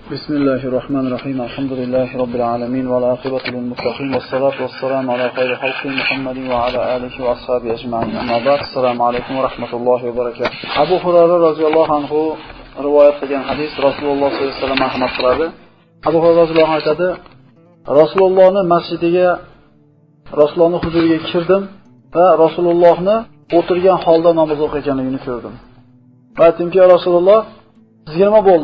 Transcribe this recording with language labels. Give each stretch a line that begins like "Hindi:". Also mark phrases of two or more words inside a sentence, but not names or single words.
Arabic: بسم الله الرحمن الرحيم الحمد لله رب العالمين والعاقبة للمتقين والصلاة والسلام على خير خلق محمد وعلى آله وأصحابه أجمعين أما بعد السلام عليكم ورحمة الله وبركاته أبو هريرة رضي الله عنه رواية
Uzbek: قilgan hadis Rasululloh
Arabic: صلى الله عليه وسلم
Uzbek: rahmat qiladi. Abu Hurayra
Arabic: رضي الله عنه
Uzbek: aytadi, Rasulullohning masjidiga, Rasulullohning huzuriga kirdim va Rasulullohni o'tirgan holda namoz o'qiyotganligini ko'rdim. Va aytdimki, ya Rasululloh, sizga nima bo'ldi?